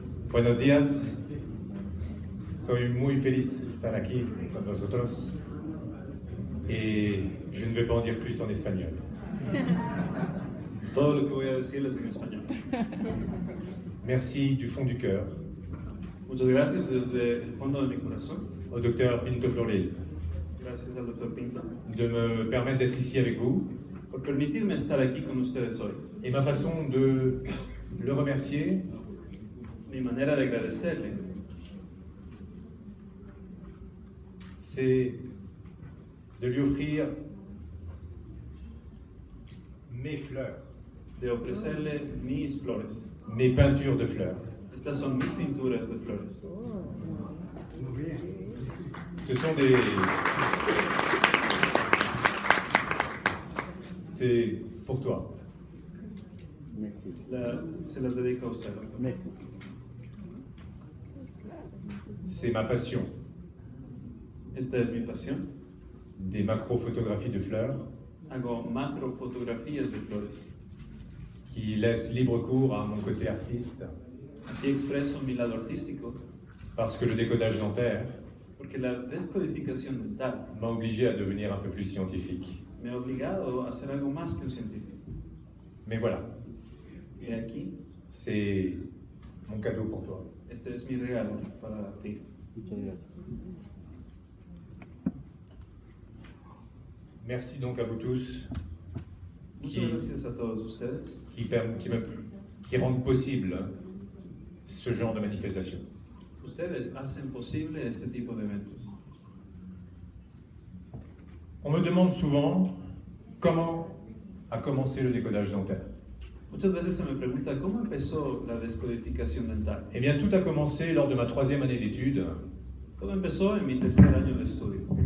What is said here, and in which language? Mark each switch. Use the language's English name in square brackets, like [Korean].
[Spanish] Buenos días, soy muy feliz de estar aquí con vosotros y [French] je ne vais pas en dire plus en espagnol. [Spanish] Es todo lo que voy a decirles en español. [French] Merci du fond du cœur [Spanish] Muchas gracias desde el fondo de mi corazón. [French] au docteur Pinto Floril [Spanish] Gracias al Dr. Pinto [French] de me permettre d'être ici avec vous [Spanish] por permitirme estar aquí con ustedes hoy. [French] et ma façon de le remercier, [Spanish] Mi manera de agradecerle [French] c'est de lui offrir mes fleurs, [Spanish] de ofrecerle mis flores. [French] mes peintures de fleurs. [Spanish] Estas son mis pinturas de flores. [French] Ce sont des... C'est pour toi. [Spanish] Se las dedico a usted, doctor. [French] C'est ma passion. [Spanish] Esta es mi pasión. [French] Des macro-photographies de fleurs [Spanish] Hago macrofotografías de flores. [French] qui laissent libre cours à mon côté artiste [Spanish] Así expreso mi lado artístico, [French] parce que le décodage dentaire [Spanish] porque la descodificación dental [French] m'a obligé à devenir un peu plus scientifique. [Spanish] me ha obligado a hacer algo más que un científico. [French] Mais voilà, [Spanish] Y aquí, [French] c'est mon cadeau pour toi. [Spanish] este es mi regalo para ti. [French] Merci donc à vous tous [Spanish] Muchas gracias a todos ustedes [French] qui rendent possible ce genre de manifestation. [Spanish] Ustedes hacen posible este tipo de eventos. [French] On me demande souvent comment a commencé le décodage dentaire. [Spanish] Muchas veces se me pregunta cómo empezó la descodificación dental. [French] Eh bien, tout a commencé lors de ma 3e année d'études, [Spanish] Todo empezó en mi tercer año de estudio,